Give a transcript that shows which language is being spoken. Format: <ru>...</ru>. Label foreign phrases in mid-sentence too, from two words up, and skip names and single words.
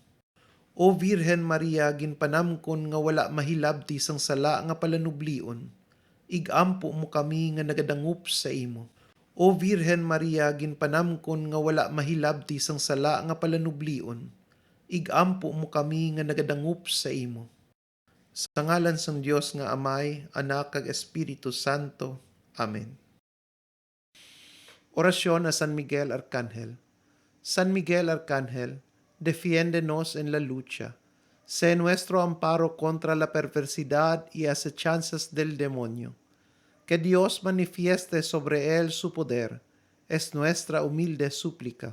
<hil>O Virhen Maria, ginpanamkon nga wala mahilabti sang sala nga palanublion, igampo mo kami nga nagadangup sa imo. O Virhen Maria, ginpanamkon nga wala mahilabti sang sala nga palanublion, igampo mo kami nga nagadangup sa imo. Sa ngalan sang Dios nga Amay, Anak kag Espiritu Santo. Amén.</hil> <es>Oración a San Miguel Arcángel. San Miguel Arcángel, defiéndenos en la lucha. Sé nuestro amparo contra la perversidad y acechanzas del demonio. Que Dios manifieste sobre él su poder, es nuestra humilde súplica.</es>